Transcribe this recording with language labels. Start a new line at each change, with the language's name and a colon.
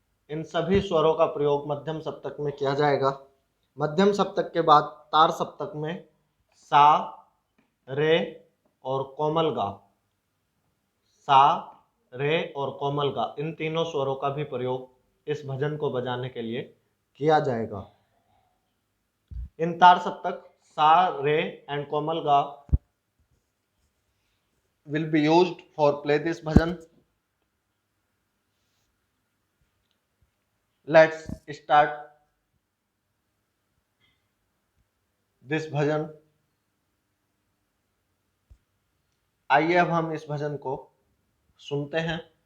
Hindi: इन सभी स्वरों का प्रयोग मध्यम सप्तक में किया जाएगा। मध्यम सप्तक के बाद तार सप्तक में सा, रे और कोमल गा, सा, रे और कोमल गा, इन तीनों स्वरों का भी प्रयोग इस भजन को बजाने के लिए किया जाएगा। इन तार सप्तक
English: सा, रे एंड कोमल गा will be used for play this bhajan. Let's start this bhajan.
Hindi: आइए अब हम इस भजन को सुनते हैं।